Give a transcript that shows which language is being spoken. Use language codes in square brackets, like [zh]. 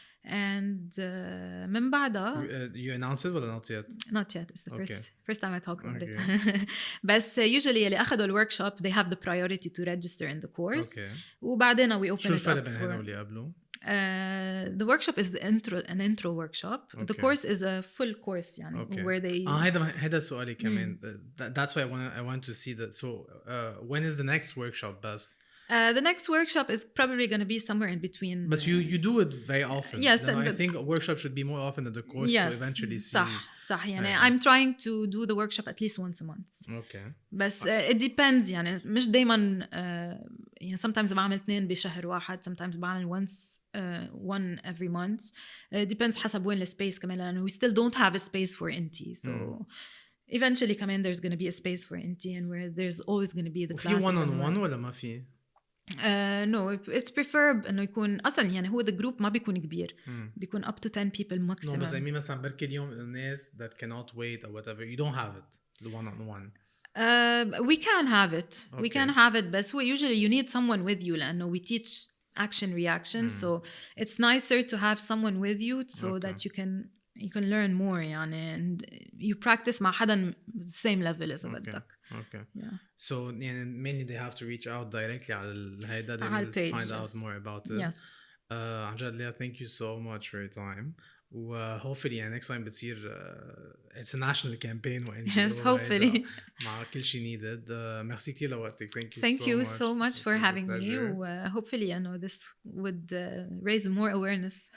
[ar] And من بعدها [en] you announce it ولا not yet? Not yet. It's the first time I talk about it. بس usually [ar] اللي أخذوا [en] الworkshop they have the priority to register in the course. [ar] وبعدين [en] we open it up. [ar] شو الفرق بين هنا واللي قبله؟ [en] The workshop is an intro workshop. The course is a full course يعني where they [ar] هيدا سؤالي كمان. [en] That's why I want to see that. So when is the next workshop best? The next workshop is probably going to be somewhere in between. But you do it very often. Yes. I think a workshop should be more often than the course to eventually see. [ar] صح يعني [en] I'm trying to do the workshop at least once a month. Okay. [ar] بس [en] it depends [ar] يعني مش دايما يعني sometimes بعمل 2 بشهر واحد, sometimes بعمل [en] one every month. It depends [ar] حسب وين السبيس كمان لأنه [en] we still don't have a space for Inti. So eventually كمان there's going to be a space for Inti and where there's always going to be the classes. [ar] وفي one-on-one ولا ما في؟ [en] No, it's preferred [ar] إنه يكون أصلاً يعني هو [en] the group [ar] ما بيكون كبير, بيكون [en] up to 10 people maximum. بس يعني مثلاً بركي اليوم الناس that cannot wait or whatever, you don't have it, the one-on-one. We can have it. We can have it, but usually you need someone with you لأنه we teach action reaction, so it's nicer to have someone with you so that you can learn more يعني and you practice [ar] مع حدا [en] the same level [ar] إذا بدك. [en] Okay. Yeah. So mainly they have to reach out directly [ar] على هيدا, [en] they will page, find out more about it. Yes. [ar] عن جد [en] Lea, thank you so much for your time. hopefully next time [ar] بتصير [en] it's a national campaign yes, hopefully [ar] مع كل شيء needed. merci كتير لوقتك. [en] Thank you so much for having me. hopefully I know this would raise more awareness.